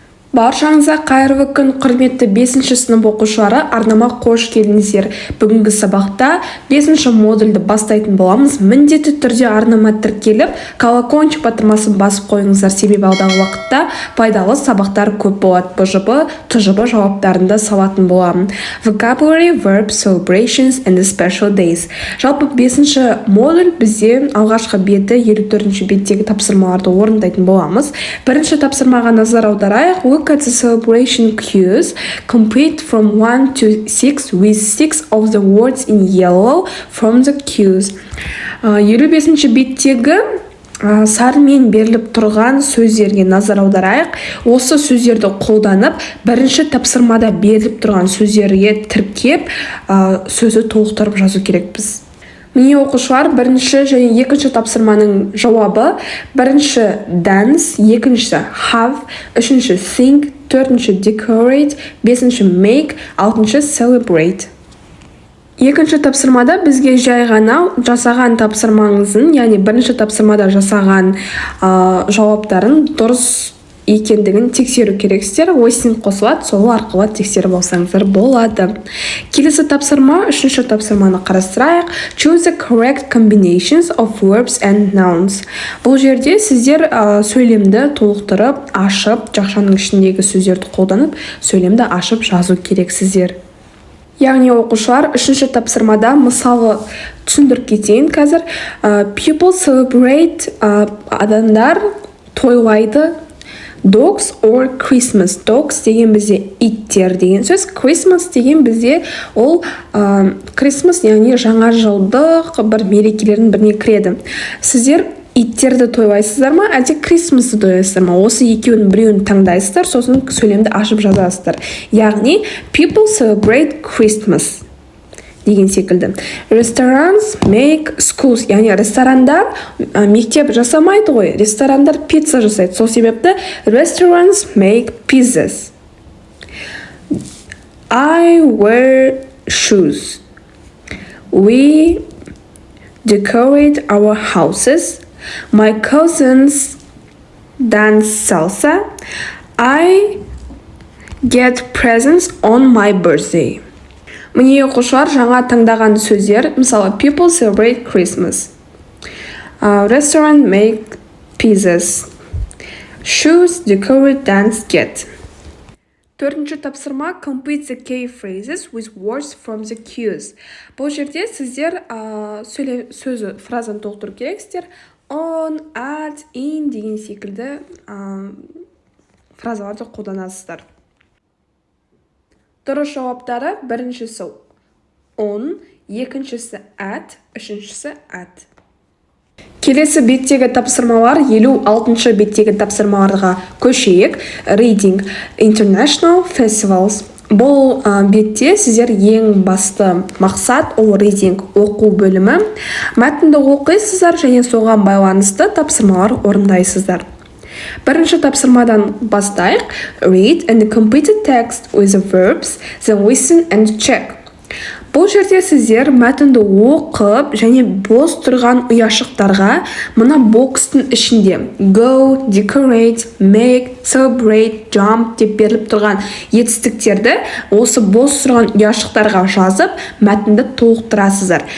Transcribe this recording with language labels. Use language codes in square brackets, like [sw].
[kk] Баршаңызға қайырлы күн, құрметті 5-ші сынып оқушылары, арнама қош келдіңіздер. Бүгінгі сабақта 5-ші модульді бастайтын боламыз. Міндетті түрде арнама тіркеліп, колокольчик батырмасын басып қойыңыздар, себебі алдағы уақытта пайдалы сабақтар көп болады. БЖБ, ТЖБ жауаптарында салатын боламын. [en] Vocabulary, verbs, celebrations and the special days. [kk] Жалпы 5-ші модуль бізде алғашқы беті 54-ші беттегі тапсырмаларды орындайтын боламыз. Бірінші тапсырмаға назар аударайық. [en] Look at the celebration cues. Complete from 1 to 6 with 6 of the words in yellow from the cues. [kk] 55-ші беттегі сармен беріліп тұрған сөздерге назар аударайық. Осы сөздерді қолданып, бірінші тапсырмада беріліп тұрған сөздерге тіркеп, сөзі толықтырып жазу керекпіз. Міне оқушылар, бірінші және екінші тапсырманың жауабы: бірінші dance, екінші have, үшінші sing, төртінші decorate, бесінші make, алтыншы celebrate. Екінші тапсырмада бізге жай ғана жасаған тапсырмаңыздың, яғни бірінші тапсырмада жасаған жауаптарын дұрыс екендігін тексеру керексіздер. Ойсын қосылады, сол арқылы тексеріп алсаңыздар болады. Келесі тапсырма, үшінші тапсырманы қарастырайық. [en] Choose the correct combinations of verbs and nouns. [kk] Бұл жерде сіздер сөйлемді толықтырып, ашып, жақшаның ішіндегі сөздерді қолданып, сөйлемді ашып жазу керексіздер. Яғни оқушылар, үшінші тапсырмада мысалы түсіндіріп кетейін қазір. [en] People celebrate, [kk] адамдар тойлайды. [en] Dogs or Christmas. [kk] Dogs деген бізде иттер деген сөз. Christmas деген бізде ол Christmas, яғни жаңа жылдық бір мерекелердің біріне кіреді. Сіздер иттерді тойлайсыздар ма, әлде Christmas'ты тойлайсыздар ма? Осы екеуінің біреуін таңдайсыздар, сосын сөйлемді ашып жазасыздар. Яғни [en] people celebrate Christmas [kk] деген секілді. [en] Restaurants make schools, [kk] яғни ресторандар мектеп жасамайды ғой, ресторандар пицца жасайды. Сол себепті [en] restaurants make pizzas. I wear shoes. We decorate our houses. My cousins dance salsa. I get presents on my birthday. Міне оқушылар, жаңа таңдаған сөздер, мысалы people celebrate Christmas, restaurant make pizzas, shoes decorate, dance get. [kk] Төртінші тапсырма [en] complete the key phrases with words from the cues. [kk] Бұл жерде сіздер сөзі фразаны толықтыру керексіздер. On, at, in деген секілді фразаларды қолданасыздар. Дұрыс жауаптары: біріншісі on, екіншісі at, үшіншісі at. Келесі беттегі тапсырмалар 56-шы беттегі тапсырмаларға көшейік. [en] Reading International Festivals. [kk] Бұл бетте сіздер ең басты мақсат ол reading, оқу бөлімі. Мәтінді оқисыздар және соған байланысты тапсырмалар орындайсыздар. Бірінші тапсырмадан бастайық. [en] Read and complete the text with the verbs, then listen and check. [kk] Бұл жерде сіздер мәтінді оқып және бос тұрған ұяшықтарға мына бокстың ішінде go, decorate, make, celebrate, jump деп беріліп тұрған етістіктерді осы бос тұрған ұяшықтарға жазып, мәтінді толықтырасыздар.